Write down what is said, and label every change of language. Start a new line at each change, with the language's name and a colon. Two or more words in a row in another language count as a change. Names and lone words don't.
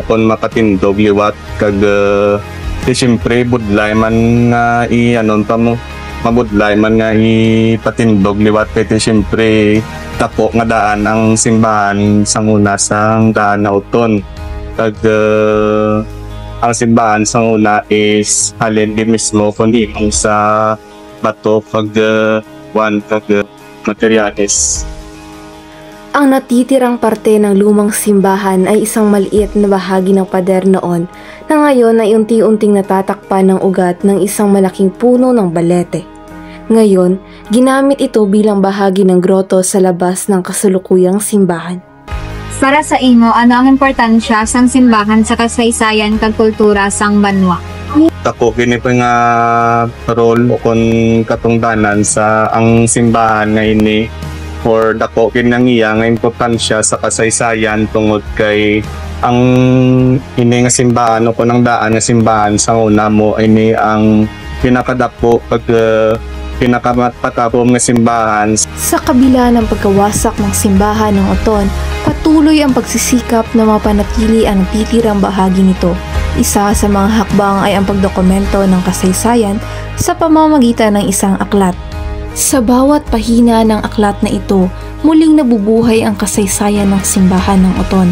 Hiligaynon: kung makatindog liwat kag siyempre budlay man nga mabudlay man nga ipatindog liwat kay siyempre tapo nga daan ang simbahan sang una sang daan na Oton kag ang simbahan sang una is halin di mismo kundi sa bato kag materyales.
Filipino: Ang natitirang parte ng lumang simbahan ay isang maliit na bahagi ng pader noon na ngayon ay unti-unting natatakpan ng ugat ng isang malaking puno ng balete. Ngayon, ginamit ito bilang bahagi ng groto sa labas ng kasalukuyang simbahan.
Hiligaynon: Para sa imo, ano ang importansya sang simbahan sa kasaysayan kag kultura sang banwa? Tako kini pa nga role o kon katungdanan sa ang simbahan nga ini for dako kini nga importansya sa kasaysayan tungod kay ang ini nga simbahan o kon ang daan nga simbahan sa una mo ini ang pinakadako pag pinakamatapom nga simbahan.
Filipino: Sa kabila ng pagkawasak ng simbahan ng Oton, patuloy ang pagsisikap na mapanatili ang titirang bahagi nito. Isa sa mga hakbang ay ang pagdokumento ng kasaysayan sa pamamagitan ng isang aklat. Sa bawat pahina ng aklat na ito, muling nabubuhay ang kasaysayan ng simbahan ng Oton.